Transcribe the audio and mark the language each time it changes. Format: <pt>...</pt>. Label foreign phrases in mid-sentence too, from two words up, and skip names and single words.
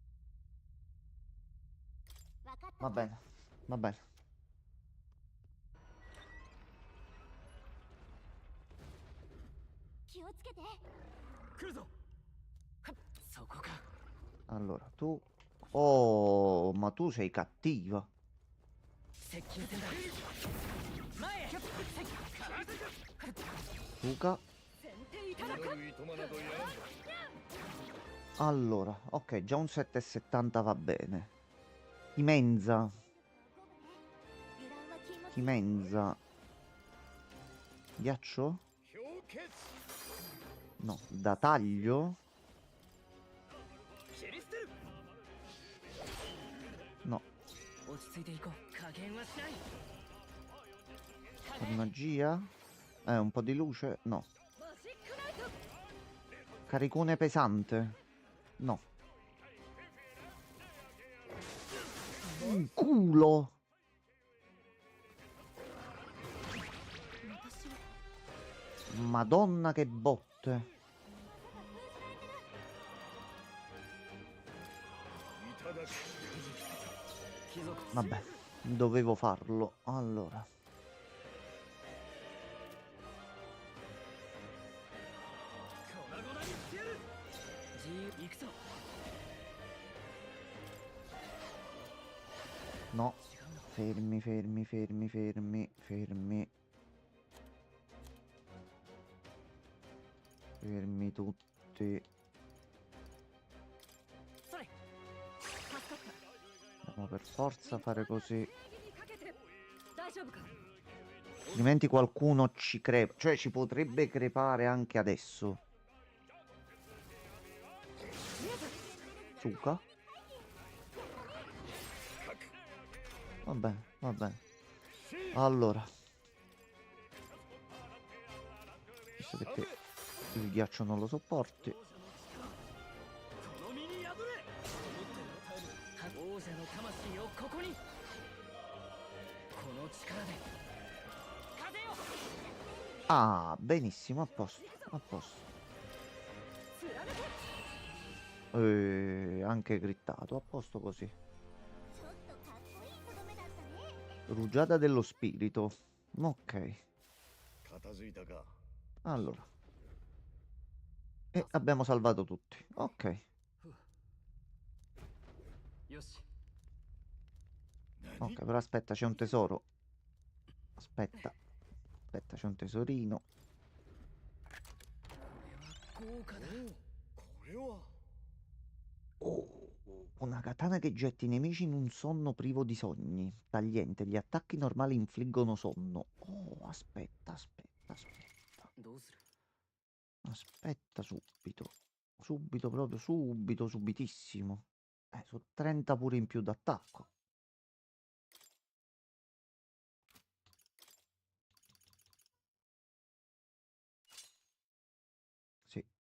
<ja>わかった</ja> <it>Va</it> <ja>わ</ja> <it>bene, va bene.</it> <ja>気ををつけて。来るぞ。そこか。</ja> <it>Allora, tu... Oh, ma tu sei cattiva.</it> <ja>接近戦だ。前へ。</ja> <it>Luca.</it> <ja>先手いただく。いとまなどやらん。</ja> <it>Allora, ok, già un 7,70 va bene. Chimenza.</it> <ja>油断は禁物。</ja> <it>Chimenza. Ghiaccio?</it> <ja>氷結。</ja> <it>No. Da taglio?</it> <ja>切り捨てる。</ja> <it>No.</it> <ja>落ち着いていこう。加減はしない。</ja> <it>Per magia? Un po' di luce? No.</it> <ja>マジックナイト。</ja> <it>Caricone pesante? No. Un culo!</it> <ja>私は</ja> <it>Madonna che botte.</it> <ja>いただく。貴族。</ja> <it>Vabbè, dovevo farlo. Allora.</it> <ja>粉々にしてやる。自由行くぞ。</ja> <it>No.</it> <ja>違うの。</ja> <it>Fermi, fermi, fermi, fermi, fermi. Fermi tutti.</it> <ja>それ。助かった。</ja> <it>Dobbiamo per forza fare così.</it> <ja>にかけて大丈夫か。</ja> <it>Altrimenti qualcuno ci crepa. Cioè ci potrebbe crepare anche adesso. Suka? Vabbè, vabbè. Allora. Visto che te il ghiaccio non lo sopporti.</it> <ja>この身に宿れ。王者の魂をここに。この力で。風よ。</ja> <it>Ah, benissimo, a posto, a posto.</it> <ja>貫け。</ja> <it>Anche grittato, a posto così.</it> <ja>ちょっとかっこいいとどめだったね。</ja> <it>Rugiada dello spirito. Ok,</it> <ja>片付いたか。</ja> <it>allora. E abbiamo salvato tutti. Ok.</it> <ja>よし。</ja> <it>Ok, però aspetta, c'è un tesoro. Aspetta. Aspetta, c'è un tesorino.</it> <ja>豪華だ。これは。</ja> <it>Oh, una katana che getta i nemici in un sonno privo di sogni. Tagliente, gli attacchi normali infliggono sonno. Oh, aspetta, aspetta, aspetta.</it> <ja>どうする。</ja> <it>Aspetta subito. Subito, proprio subito, subitissimo. Su 30 pure in più d'attacco. Sì.</it>